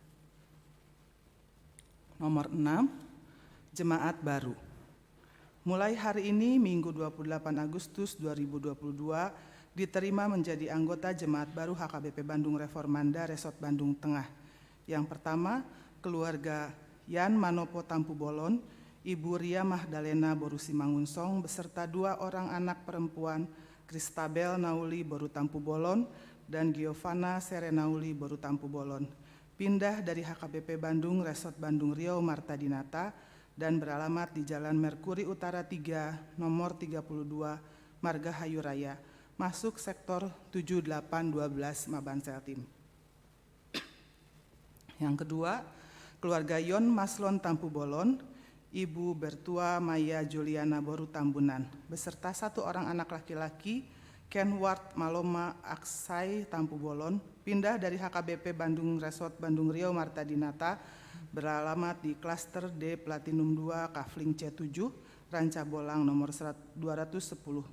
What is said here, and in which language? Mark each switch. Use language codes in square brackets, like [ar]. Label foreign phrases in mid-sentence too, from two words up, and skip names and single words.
[id] Nomor 6, jemaat baru. Mulai hari ini Minggu 28 Agustus 2022 diterima menjadi anggota jemaat baru HKBP Bandung Reformanda Resort Bandung Tengah. Yang pertama, keluarga Yan Manopo Tampu Bolon, Ibu Ria Mahdalena Borusi Mangunsong beserta 2 orang anak perempuan, Kristabel Nauli Boru Tampu Bolon dan Giovanna Serenauli Boru Tampu Bolon, pindah dari HKBP Bandung Resort Bandung Riau Marta Dinata dan beralamat di Jalan Merkuri Utara 3, nomor 32, Margahayu Raya, masuk sektor 7812 Mabanseltim. Yang kedua, keluarga Yon Maslon Tampu Bolon, Ibu Bertua Maya Juliana Boru Tambunan, beserta 1 orang anak laki-laki, Kenward Maloma Aksai Tampu Bolon, pindah dari HKBP Bandung Resort Bandung Riau Marta Dinata, beralamat di Klaster D Platinum 2 Kafling C7, Ranca Bolang nomor 210.